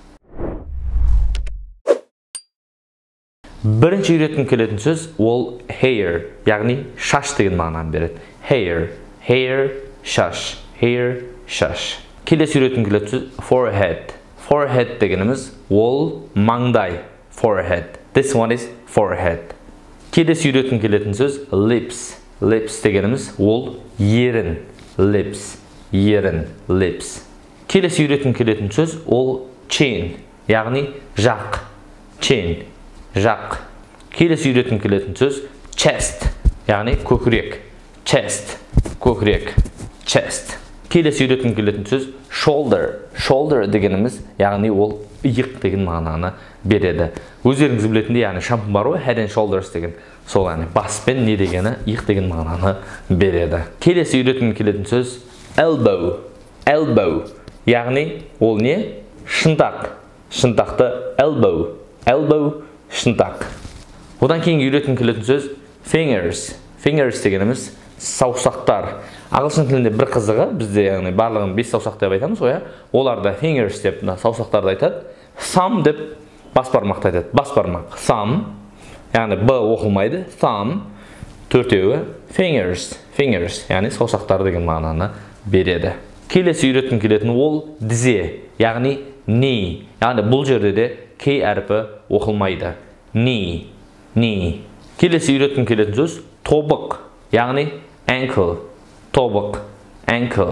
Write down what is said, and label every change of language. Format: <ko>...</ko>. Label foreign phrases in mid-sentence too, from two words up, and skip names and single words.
<kk>Бірінші үйреткен келетін сөз ол hair, яғни шаш деген мағынаны береді. Hair, шаш. Hair, шаш. Келесі үйреткен келетін сөз forehead. Forehead дегеніміз ол маңдай.</kk> <en>Forehead. This one is forehead.</en> <kk>Келесі үйреткен келетін сөз lips. Lips дегеніміз ол ерін. Lips. Ерін. Lips. Келесі үйреткен келетін сөз ол chin. Яғни жақ. Chin. Жақ. Келесі үйреткен келетін сөз chest. Яғни көкірек. Chest. Көкірек. Chest. Келесі үйреткен келетін сөз shoulder. Shoulder дегеніміз яғни ол иық деген мағынаны береді. Өздеріңіз білетіндей, яғни шампун бар ғой, head and shoulders деген. Сол яғни бас пен не дегені иық деген мағынаны береді. Келесі үйреткен келетін сөз elbow. Elbow. Яғни ол не? Шынтақ. Шынтақты elbow. Elbow шынтақ. Одан кейін үйреткен келетін сөз fingers. Fingers дегеніміз саусақтар. Ағылшын тілінде бір қызығы, бізде яғни барлығын 5 саусақ деп айтамыз ғой, оларда fingers деп саусақтарды айтады. Thumb деп бас бармақты айтады. Бас бармақ. Thumb. Яғни б оқылмайды.</kk> <en>Thumb. Төртеуі fingers. Fingers.</en> <kk>Яғни саусақтар деген мағынаны береді. Келесі үйреткен келетін ол тізе. Яғни knee. Яғни бұл жерде де k әрпі оқылмайды.</kk> <en>Knee. Knee.</en> <kk>Келесі үйреткен келетін сөз тобық. Яғни ankle. Тобық. Ankle.</kk>